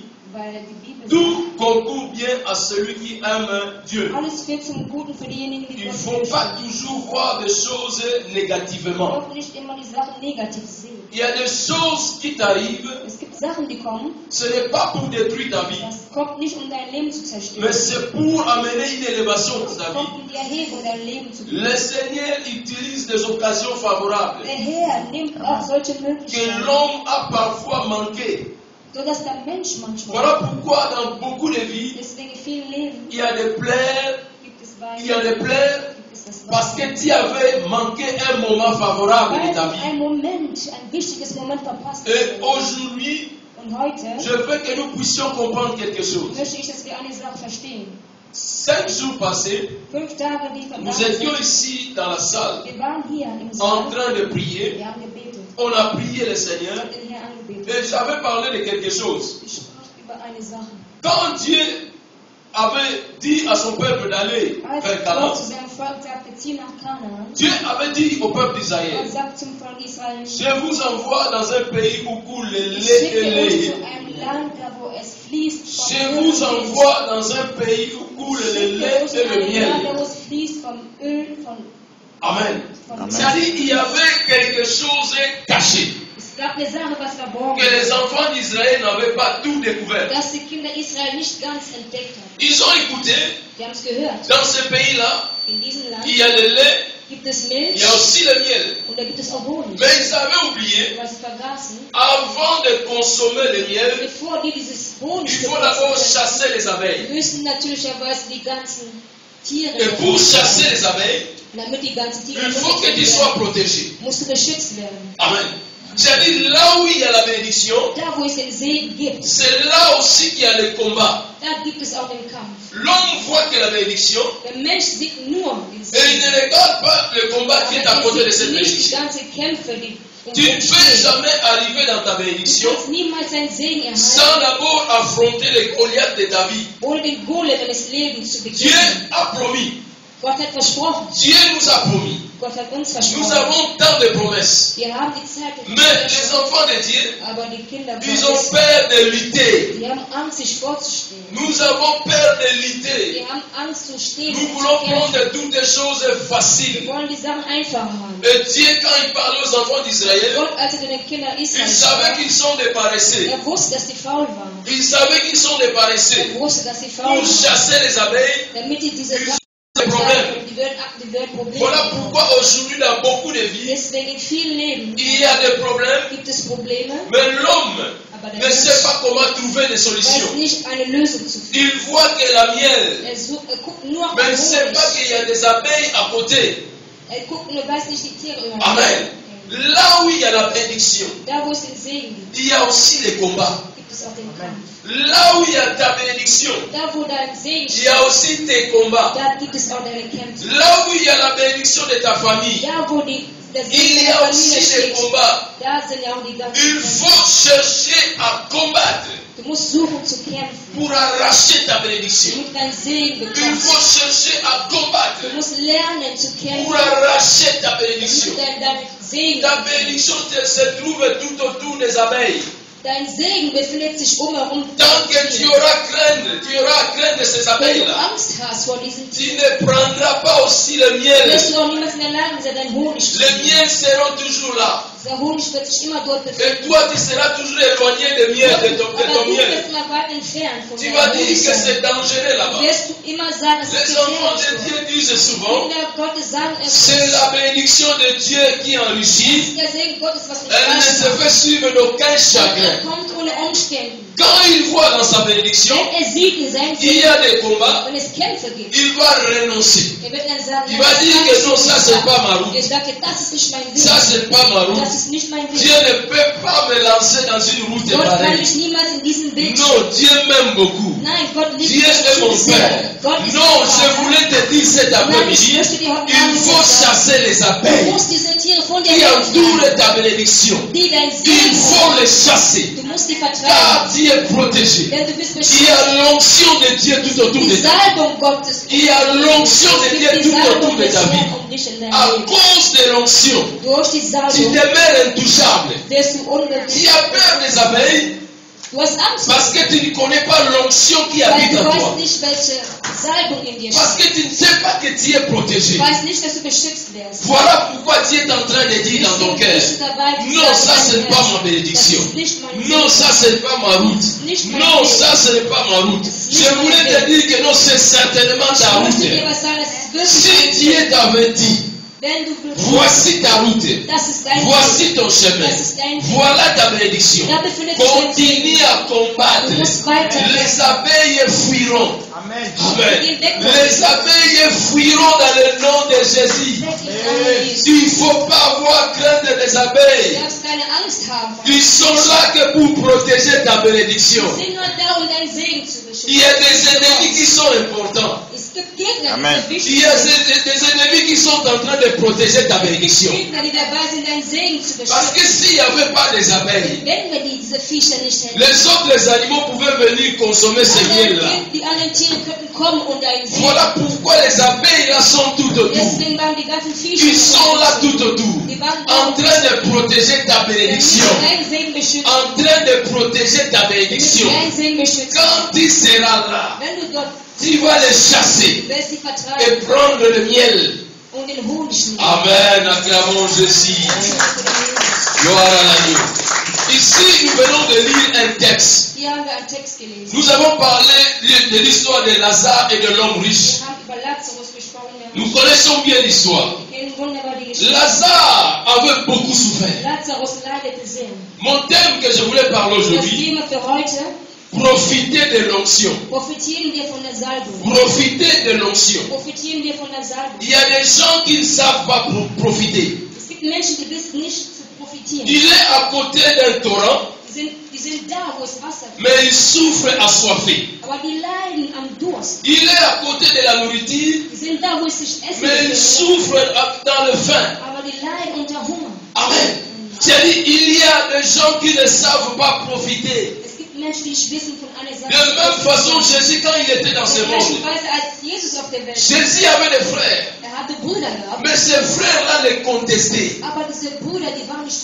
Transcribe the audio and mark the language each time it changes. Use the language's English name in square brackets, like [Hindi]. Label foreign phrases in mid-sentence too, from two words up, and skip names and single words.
[French] Tout concourt bien à celui qui aime Dieu. [German] Alles führt zum Guten für diejenigen, die [French] Il ne [German] Gott [French] faut pas [German] fürchten. [French] toujours voir des choses négativement. [German] Auch nicht immer die Sachen negativ sehen. [French] Il y a des choses qui t'arrivent, [German] Es gibt Sachen, die kommen. [French] ce n'est pas pour détruire ta vie, [German] Das kommt nicht, um dein Leben zu zerstören. [French] mais c'est pour amener une élévation dans [German] Es [French] ta [German] kommt, [French] vie. [German] um die Erhebung dein Leben zu bringen. [French] Le Seigneur utilise des occasions favorables [German] Der Herr nimmt auch solche [French] que [German] Möglichkeiten, [French] l'homme a parfois manquées. [German] sodass der Mensch manchmal, [French] Voilà pourquoi dans beaucoup de vies, [German] deswegen in vielen Leben, [French] il y a des plaies, [German] gibt es Wein, [French] il y a des plaies, [German] gibt es das [French] parce [German] Wein. [French] que tu avais manqué un moment favorable [German] Weil [French] de ta [German] du [French] vie. [German] ein Moment, ein wichtiges Moment verpasst [French] Et [German] hast. [French] aujourd'hui, [German] Und heute [French] je veux que nous puissions comprendre quelque chose. [German] möchte ich, dass wir eine Sache verstehen. [French] 5 jours passés, [German] 5 Tage, die [French] nous [German] vergangen [French] étions [German] sind, [French] ici dans la salle [German] wir waren hier im [French] en [German] Saal, [French] train de prier. [German] wir haben gebetet, [French] On a prié le Seigneur [German] den Herrn angebetet. [French] et j'avais parlé de quelque chose. [German] Ich sprach über eine Sache. [French] Quand Dieu avait dit à son peuple d'aller [German] Als [French] vers [German] Gott [French] Canaan, [German] zu seinem Volk sagte, zieh nach Kanaan, [French] Dieu avait dit au peuple [German] Gott [French] d'Israël, [German] sagt zum Volk Israel, [French] je vous envoie dans un pays où coule le [German] ich [French] lait [German] schicke [French] et [German] euch [French] lait. [German] zu einem Land, da wo es fließt vom [French] Je [German] Öl [French] vous [German] und Milch. [French] envoie dans un pays où coule [German] Ich [French] le [German] schicke [French] lait [German] euch [French] et [German] in [French] le [German] ein Land, da [French] miel. [German] wo es fließt vom Öl, [French] Amen. [German] von [French] C'est-à-dire qu'il y avait quelque chose caché, [German] Es gab eine Sache, was verborgen [French] que les [German] war, [French] enfants d'Israël n'avaient pas tout découvert. [German] dass die Kinder Israel nicht ganz entdeckt haben. [French] Ils ont écouté, [German] Die haben es gehört. [French] dans ce pays-là, [German] In diesem Land [French] il y a le lait, [German] gibt es [French] il [German] Milch [French] y a aussi le miel. [German] und da gibt es auch Honig. [French] Mais ils avaient oublié, [German] Aber sie vergaßen, [French] avant de consommer le miel, [German] bevor die dieses Honig [French] il faut d'abord [German] benutzen, [French] chasser les abeilles. [German] müssen natürlicherweise die ganzen Tiere, [French] Et pour chasser les abeilles, [German] damit die ganzen Tiere [French] il faut que tu [German] beschützt [French] sois [German] werden, [French] protégé. [German] musst du beschützt werden. [French] Amen. C'est-à-dire là où il y a la bénédiction, [German] Da, wo es den Segen gibt, [French] c'est là aussi qu'il y a le combat. [German] da gibt es auch den Kampf. [French] L'homme voit que la bénédiction [German] Der Mensch sieht nur den [French] et il [German] Segen. [French] ne regarde pas le combat qui est à [German] Aber [French] côté de [German] er [French] cette [German] sieht nicht die [French] bénédiction. [German] ganzen Kämpfe, die um [French] Tu ne [German] uns [French] peux [German] stehen. [French] jamais arriver dans ta [German] Du [French] bénédiction [German] kannst niemals einen Segen erhalten, [French] sans d'abord affronter les Goliaths de ta vie. [German] ohne den Golem deines Lebens zu [French] Dieu [German] bekämpfen. [French] a promis, [German] Gott hat versprochen. [French] Dieu nous a promis. [German] Gott hat uns [French] Nous [German] versprochen. [French] avons tant de promesses. [German] Wir haben die Zeit des [French] Mais les enfants de Dieu, [German] aber die Kinder [French] ils ont [German] Gottes, [French] peur de lutter. [German] die haben Angst, sich vorzustehen. [French] Nous avons peur de lutter. [German] Die haben Angst zu stehen [French] Nous [German] und zu [French] voulons [German] kämpfen. [French] prendre toutes les choses [German] Wir [French] faciles. [German] wollen die Sachen einfach haben. [French] Et Dieu, quand il parle aux enfants d'Israël, [German] Gott, als er zu den Kindern [French] il [German] Israels [French] savait [German] sprach, [French] qu'ils sont des paresseux. [German] er wusste, dass die faul waren. [French] Il savait qu'ils sont des paresseux. [German] Er wusste, dass sie faul [French] Pour [German] waren. [French] chasser les abeilles, [German] Damit die diese [French] ils [German] Sachen [French] ont des problèmes. [German] die werden Probleme [French] Voilà [German] haben. [French] pourquoi aujourd'hui dans beaucoup de vies, [German] Deswegen in vielen Leben [French] il y a des problèmes, [German] gibt es Probleme, [French] mais l'homme [German] aber der [French] ne [German] Mensch [French] sait pas comment trouver des [German] weiß [French] solutions. [German] nicht, eine Lösung zu finden. [French] Il voit que la miel, [German] Er guckt nur auf [French] mais il [German] den [French] ne sait [German] Honig. [French] pas qu'il y a des abeilles à côté. [German] Er guckt und er weiß nicht die Tiere. [French] Amen. Là où il y a la bénédiction, [German] Da, wo es den Segen gibt, [French] il y a aussi les combats. [German] gibt es auch den Kampf. [French] Là où il y a ta bénédiction, [German] Da, wo dein Segen [French] il y a aussi tes combats. [German] da gibt es auch deine Kämpfe. [French] Là où il y a la bénédiction de ta famille, [German] Da, wo der Segen [French] il y [German] deiner [French] a [German] Familie [French] aussi des [German] steht, [French] combats. [German] da sind ja auch die ganzen [French] Il [German] Kämpfe. [French] faut chercher à combattre [German] Du musst suchen zu kämpfen, [French] pour arracher ta bénédiction. [German] damit dein Segen [French] Il [German] bekommst. [French] faut chercher à combattre [German] Du musst lernen zu kämpfen, [French] pour arracher ta bénédiction. [German] damit dein Segen [French] Ta bénédiction se trouve tout autour des abeilles. [German] Dein Segen befindet sich herum. [French] Tant que tu auras à craindre de ces [German] Wenn du [French] abeilles-là, [German] Angst hast vor diesen [French] tu [German] Tieren, [French] ne prendras pas aussi le miel. [German] wirst du auch niemals in der Lage sein, deinen Honig zu [French] Les [German] trinken. [French] miels seront toujours là. [German] Der Honig wird sich immer dort [French] Et [German] befinden. [French] toi, tu seras toujours éloigné de miel, de ton [German] Aber du [French] miel. [German] wirst immer weit entfernt von [French] Tu [German] deinem [French] vas dire [German] Honig [French] que [German] sein. [French] c'est dangereux là-bas. [German] Wirst du immer sagen, es ist [French] Les enfants de [German] gefährlich. [French] Dieu disent souvent, [German] Kinder Gottes sagen, es [French] c'est la bénédiction de Dieu qui enrichit. [German] ist der Segen Gottes, was uns [French] Elle ne se [German] macht. [French] fait suivre d'aucun chagrin. [German] Er kommt ohne Umständen. [French] Quand il voit dans sa bénédiction [German] Wenn er sieht in seinem [French] qu'il y [German] Segen, [French] a des combats, [German] wenn es Kämpfe gibt, [French] il va renoncer. [German] er wird dann sagen, [French] Il va dire que non, ça c'est pas ma route. [German] er sagt, das ist nicht mein [French] Ça [German] Weg. [French] c'est pas ma route. [German] Das ist nicht mein [French] Dieu [German] Weg. [French] ne peut pas me lancer dans une route [German] Gott kann [French] pareille. [German] mich niemals in diesen Weg [French] Non, Dieu m'aime beaucoup. [German] Nein, Gott liebt [French] Dieu est mon [German] mich sehr. [French] Père. [German] Gott ist [French] Non, [German] mein [French] je [German] Vater. [French] voulais te dire cet [German] Nein, ich [French] après-midi, [German] möchte dir heute [French] il [German] Abend [French] faut [German] sagen, [French] chasser les [German] du [French] abeilles [German] musst diese Tiere von dir [French] qui entourent [German] wegtreiben, [French] ta bénédiction. [German] die dein [French] Il [German] Segen [French] faut [German] sind. [French] les chasser, [German] Du musst sie [French] car [German] vertreiben, [French] tu es protégé. [German] denn du bist [French] Il y [German] beschützt. [French] a l'onction de Dieu tout autour de [German] Die [French] ta vie. [German] Salbung Gottes. [French] Il y a l'onction de [German] Es [French] Dieu [German] gibt die [French] tout autour [German] Salbung [French] de [German] des [French] ta vie. [German] Herrn um dich in deinem [French] À [German] Leben. [French] cause de l'onction, [German] Durch die [French] tu [German] Salbung [French] demeures intouchable. [German] wirst du [French] Tu [German] unbewusst. [French] as peur des abeilles, [German] Du hast Angst. [French] Parce que tu ne connais pas l'onction qui [German] Weil [French] habite [German] du [French] en [German] weißt [French] toi. [German] nicht, welche Salbung in dir [French] Parce [German] steckt. [French] que tu ne sais pas que tu es protégé. [German] Du weißt nicht, dass du beschützt wirst. [French] Voilà pourquoi tu es en train de dire dans ton cœur, non, ça ce n'est pas ma bénédiction. Non, ça ce n'est pas ma route. Non, ça ce n'est pas ma route. Je voulais te dire que non, c'est certainement ta [German] Ich möchte dir [French] route. [German] was sagen, das ist [French] Si [German] wirklich [French] Dieu t'avait dit, [German] wenn du [French] voici ta route, [German] das ist dein [French] voici ton chemin, voilà ta bénédiction. Continue à combattre. Les abeilles fuiront. Amen. Amen. Les abeilles fuiront dans le nom de Jésus. Il ne faut pas avoir crainte des [German] Du [French] abeilles. [German] darfst keine Angst haben. [French] Ils sont là que pour protéger ta bénédiction. [German] Sie sind nur da, um deinen Segen zu [French] Il y a [German] beschützen. [French] des ennemis qui sont importants. [German] Es gibt Gegner, [French] Amen. [German] die [French] Il y a [German] wichtig [French] des ennemis qui sont en train de protéger ta bénédiction. [German] sind. Gegner, die dabei sind, deinen Segen zu [French] Parce que [German] beschützen. [French] s'il n'y avait pas des abeilles, [German] Wenn wir diese Viecher nicht hätten, [French] les autres animaux pouvaient venir consommer ce miel-là. [German] die anderen Tiere könnten kommen und deinen Segen. [French] Voilà pourquoi les abeilles là sont tout autour. [German] Deswegen waren die ganzen Viecher [French] Ils sont là tout autour, [German] Die waren [French] en train de protéger ta bénédiction, [German] deinen Segen beschützen. [French] en train de protéger ta bénédiction. [German] Deinen Segen beschützen. [French] Quand tu seras là, [German] Wenn du dort [French] tu vas les chasser [German] wirst sie [French] et [German] vertreiben [French] prendre le miel. [German] und den Honig nehmen. [French] Amen, acclamons Jésus. Gloire à l'agneau. Ici, nous venons de lire un texte. [German] Hier haben wir einen Text gelesen. [French] Nous avons parlé de l'histoire de Lazare et de l'homme riche. [German] Wir haben über Lazarus gesprochen. [French] Nous connaissons bien l'histoire. [German] Wir kennen wunderbar die Geschichte. [French] Lazare avait beaucoup souffert. [German] Lazarus leidete sehr. [French] Mon thème que je voulais parler [German] Das [French] aujourd'hui, [German] Thema für heute: [French] profiter de l'onction. [German] Profitieren wir von der Salbung. [French] Profiter de l'onction. [German] Profitieren wir von der Salbung. [French] Il y a des gens qui ne savent pas profiter. [German] Es gibt Menschen, die wissen nicht zu profitieren. [French] Il est à côté d'un torrent, [German] Die sind da, wo es Wasser gibt. [French] mais il souffre assoiffé. [German] Aber die leiden am Durst. [French] Il est à côté de la nourriture, [German] Die sind da, wo es sich Essen [French] mais il [German] gibt. [French] souffre dans le faim. [German] Aber die leiden unter Hunger. [French] Amen. C'est-à-dire, il y a des gens qui ne savent pas profiter. [German] Es gibt Menschen, die nicht wissen von einer Sache. [French] De même façon, Jésus, quand il était dans ce [German] In der gleichen [French] monde, [German] Weise, als Jesus auf der Welt war, [French] Jésus avait des frères, [German] hatte Brüder gehabt. [French] mais ces frères-là les contestaient. [German] Aber diese Brüder, die waren nicht